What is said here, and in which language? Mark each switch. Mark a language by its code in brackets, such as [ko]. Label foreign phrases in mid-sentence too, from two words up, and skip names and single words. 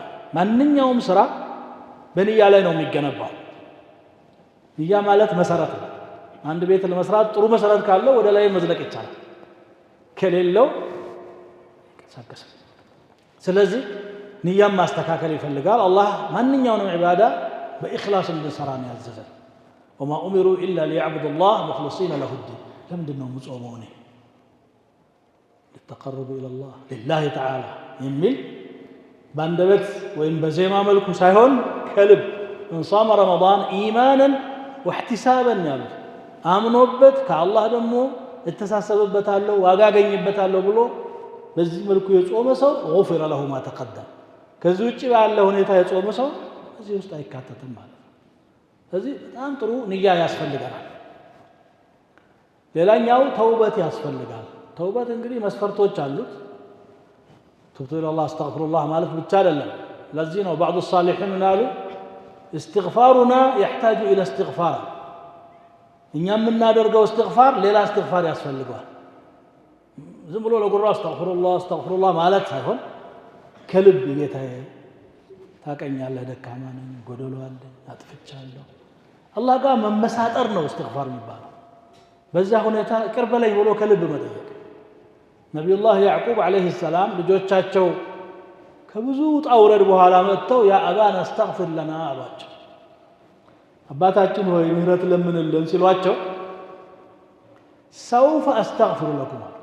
[am] ማንኛውም ስራ በንያ ላይ ነው የሚገነባው። ንያ ማለት መሰረት ነው። አንድ ቤት ለመስራት ጥሩ መሰረት ካለው ወደ ላይ መዝለቅ ይቻላል፣ ከሌለው ይንቀሳቀሳል። ስለዚህ ንያም ማስተካከል ይፈልጋል። አላህ ማንኛውንም ዒባዳ በኢኽላስ እንድንሰራ ነው ያዘዘን። [ar] وما أمروا إلا ليعبدوا الله مخلصين له الدين። [am] ለምንድን ነው የምጾመው እኔ? [ar] ليتقربوا إلى الله لله تعالى [am] የሚል በአንደበት ወይም በዜማ መልኩ ሳይሆን ከልብ [ar] من صام رمضان إيمانا واحتسابا [am] ያሉት አምኖበት ከአላህ ደግሞ እተሳሰበበታለሁ ዋጋ አገኝበታለሁ ብሎ በዚህ መልኩ የጾመ ሰው [ar] غفر له ما تقدم [am] ከዚህ ውጪ ባለ ሁኔታ የጾመ ሰው እዚህ ውስጥ አይካተትም ማለት ነው። ስለዚህ በጣም ጥሩ ንያ ያስፈልጋል። ሌላኛው ተውበት ያስፈልጋል። ተውበት እንግዲህ መስፈርቶች አሉት። [ar] تبت إلى الله أستغفر الله [am] ማለት ብቻ አይደለም። ለዚህ ነው [ar] بعض الصالحين [am] ምናሉ [ar] استغفارنا يحتاج الى استغفار [am] እኛ የምናደርገው استغفار ሌላ استغفار ያስፈልገዋል። ዝም ብሎ ለጉራ አስተግፊሩላህ ማለት ሳይሆን ከልብ ጌታዬ ታቀኛለህ ደካማ ነኝ ጎደሎ አለኝ አጥፍቻለሁ አላህ ጋር መመሳጠር ነው استغفار የሚባለው። በዛ ሁኔታ ይቅር በለኝ ብሎ ከልብ መጠየቅ። ነብዩላህ ያዕቁብ [ar] عليه السلام [am] ልጆቻቸው ከብዙ ውጣ ውረድ በኋላ መጥተው [ar] يا أبانا استغفر لنا [am] አሏቸው። አባታችን ሆይ ምህረት ለምንልን ሲሏቸው [ar] سوف أستغفر لكم